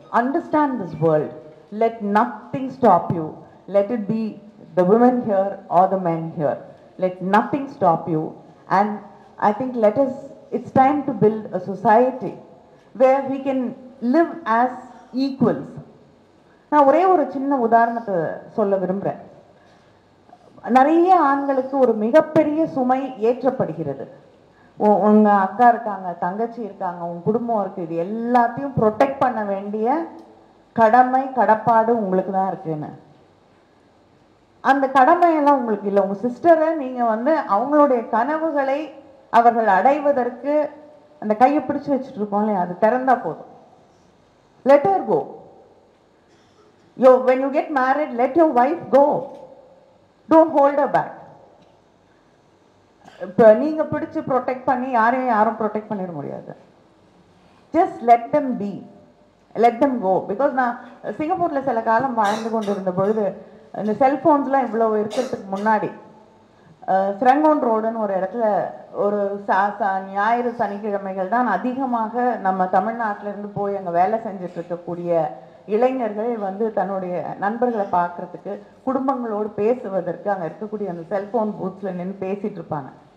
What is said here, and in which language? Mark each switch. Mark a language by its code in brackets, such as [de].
[en] Understand this world. Let nothing stop you. Let it be the women here or the men here. Let nothing stop you. And I think it's time to build a society where we can live as equals. [ta] நான் ஒரே ஒரு சின்ன உதாரணத்தை சொல்ல விரும்புகிறேன். நிறைய ஆண்களுக்கு ஒரு மிகப்பெரிய சுமை ஏற்றப்படுகிறது. உங்க அக்கா இருக்காங்க, தங்கச்சி இருக்காங்க, உங்க குடும்பம் இருக்கு, இது எல்லாத்தையும் ப்ரொடெக்ட் பண்ண வேண்டிய கடமை கடப்பாடு உங்களுக்கு தான் இருக்குன்னு. அந்த கடமையெல்லாம் உங்களுக்கு இல்லை. உங்க சிஸ்டரை நீங்க அவங்களுடைய கனவுகளை அவர்கள் அடைவதற்கு அந்த கையை பிடிச்சு வச்சுட்டு இருக்கோம் இல்லையா, அது திறந்தா போதும். [en] Let her go. When you get married, let your wife go. Don't hold her back. [ta] இப்போ நீங்க பிடிச்சு ப்ரொடெக்ட் பண்ணி யாரும் ப்ரொடெக்ட் பண்ணிட முடியாது. [en] Just let them be. Let them go. Because [ta] நான் சிங்கப்பூர்ல சில காலம் வாழ்ந்து கொண்டு இருந்த பொழுது இந்த செல்போன்ஸ்லாம் இவ்வளவு இருக்கிறதுக்கு முன்னாடி ஸ்ரங்கோன் ரோடுன்னு ஒரு இடத்துல ஒரு ஞாயிறு சனிக்கிழமைகள் தான் அதிகமாக நம்ம தமிழ்நாட்டில இருந்து போய் அங்கே வேலை செஞ்சுட்டு இருக்கக்கூடிய இளைஞர்கள் தன்னுடைய நண்பர்களை பார்க்கறதுக்கு, குடும்பங்களோடு பேசுவதற்கு அங்கே இருக்கக்கூடிய அந்த செல்போன் பூத்ஸில் நின்று பேசிட்டு இருப்பாங்க.